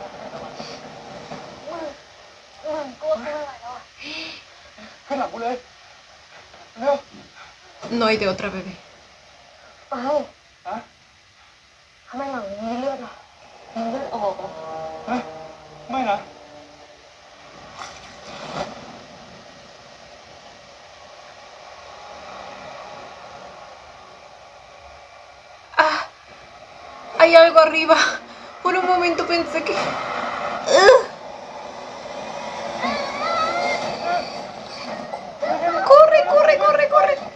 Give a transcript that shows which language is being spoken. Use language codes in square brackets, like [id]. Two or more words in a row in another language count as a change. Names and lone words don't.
[th] มึงกลัวคืออะไรแล้วอ่ะ ขึ้นหลังกูเลยเร็ว [es] No hay de otra, bebé. [th] ไป ฮะ ทำไมหลังมีเลือดอ่ะมีเลือดออกอ่ะ ฮะไม่นะ [es] Ah, hay algo arriba. Por un momento pensé que... ¡Corre, corre, corre, corre!